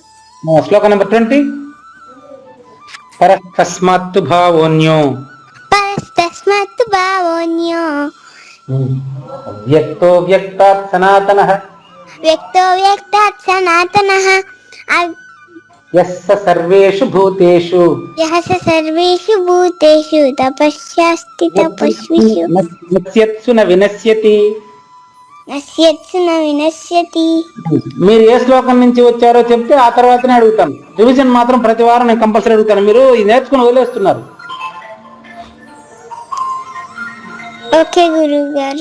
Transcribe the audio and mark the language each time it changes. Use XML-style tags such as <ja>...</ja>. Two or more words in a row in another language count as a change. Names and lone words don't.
<sa>శ్లోక నెంబర్ 20 పరస్తస్మాత్తు భావోన్యో. పరస్తస్మాత్తు భావోన్యో. వ్యక్తో వ్యక్తాత్ సనాతనః. వ్యక్తో వ్యక్తాత్ సనాతనః. యస్స సర్వేషు భూతేషు. యః స సర్వేషు భూతేషు తపస్యాస్తి తపస్విషు. నశ్యత్సు న వినశ్యతి. నశ్యత్సు న వినశ్యతి.</sa> <te>మీరు ఏ శ్లోకం నుంచి వచ్చారో చెప్తే ఆ తర్వాతనే అడుగుతాను. రివిజన్ మాత్రం ప్రతి వారం నేను కంపల్సరీ అడుగుతాను. మీరు ఇది నేర్చుకుని వదిలేస్తున్నారు. ఓకే గురువు గారు.</te>